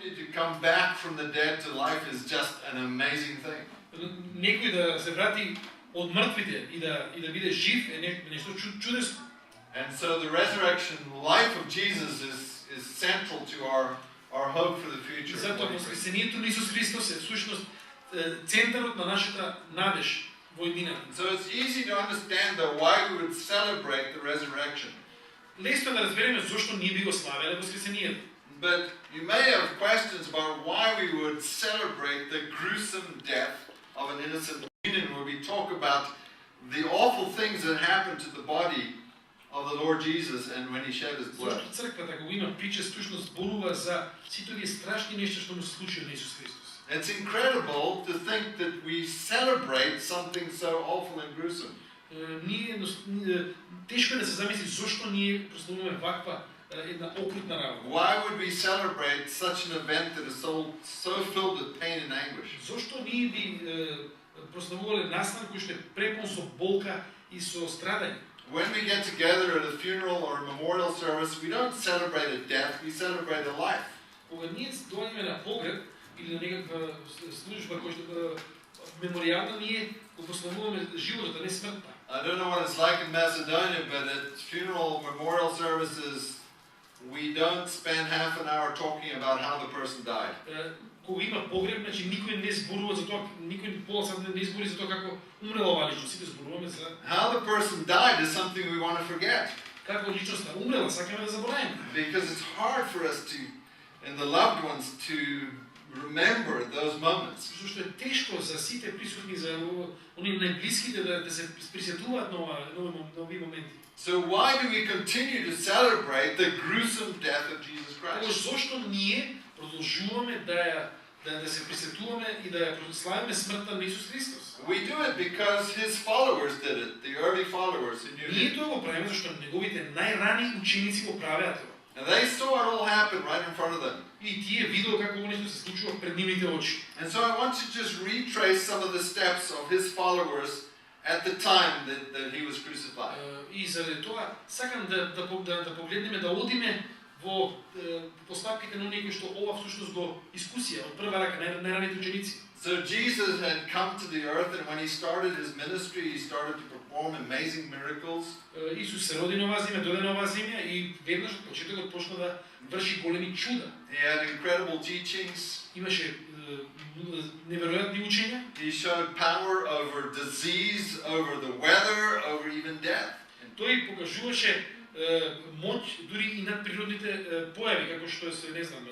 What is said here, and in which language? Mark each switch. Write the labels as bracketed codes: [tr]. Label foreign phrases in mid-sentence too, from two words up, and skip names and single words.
[en] come back from the dead to life is just an amazing thing. [mk] Некој да се врати од мртвите и да биде жив е нешто чудесно. [en] And so the resurrection life of Jesus is central to our hope for the future. [mk] Затоа воскресението на Исус Христос е всушност центарот на нашата надеж во иднината. [en] So it's easy to understand though why we would celebrate the resurrection. [mk] Лесно да разбереме зошто ние би го славеле воскресението. [en] But you may have questions about why we would celebrate the gruesome death of an innocent human, where we talk about the awful things that happened to the body of the Lord Jesus and when he shed his blood. [mk] Зошто црквата кога има прича стушно зборува за сите овие страшни нешта што му се случи на Исус Христос. [en] It's incredible to think that we celebrate something so awful and gruesome. [mk] Тешко е да се замисли зошто ние прославуваме ваква една окрутна работа. [en] Why would we celebrate such an event that is so filled with pain and anguish? [mk] Зошто ние би прославувале настан кој што е препон со болка и со страдање? [en] When we get together at a funeral or a memorial service, we don't celebrate a death, we celebrate a life. [mk] Кога ние доаѓаме на погреб или на некаква служба која што меморијална, ние го прославуваме животот, а не смртта. [en] I don't know what it's like in Macedonia, but at funeral memorial services, we don't spend half an hour talking about how the person died. [mk] Кога има погреб, значи никој не зборува за тоа, никој пола сат не збори за тоа како умрела оваа личност, сите зборуваме за [en] How the person died is something we want to forget. [mk] Како личноста умрела, сакаме да заборавиме. [en] Because it's hard for us to, and the loved ones, to remember those moments. [mk] Зашто е тешко за сите присутни, за оние најблиските да се присетуваат на овие моменти. [en] So why do we continue to celebrate the gruesome death of Jesus Christ? [mk] Зошто ние продолжуваме да се присетуваме и да ја прославиме смртта на Исус Христос? [en] We do it because his followers did it, the early followers who knew [mk] Ние [en] him. [mk] тоа го правиме зашто неговите најрани ученици го правеа тоа. [en] And they saw it all happen right in front of them. [mk] И тие видеа како ово нешто се случува пред нивните очи. [en] And so I want to just retrace some of the steps of his followers at the time that he was crucified. [mk] И заради тоа сакам да погледнеме, да одиме во постапките на оние кои што ова всушност го искусија од прва рака најраните ученици. [en] So Jesus had come to the earth, and when he started his ministry, he started to perform amazing miracles. [mk] Исус се роди на оваа земја, дојде на оваа земја и веднаш од почетокот почна да врши големи чуда. [en] He had incredible teachings. [mk] Имаше неверојатни учења. [en] He showed power over disease, over the weather, over even death. [mk] Тој покажуваше моќ дури и над природните појави, како што е, не знам.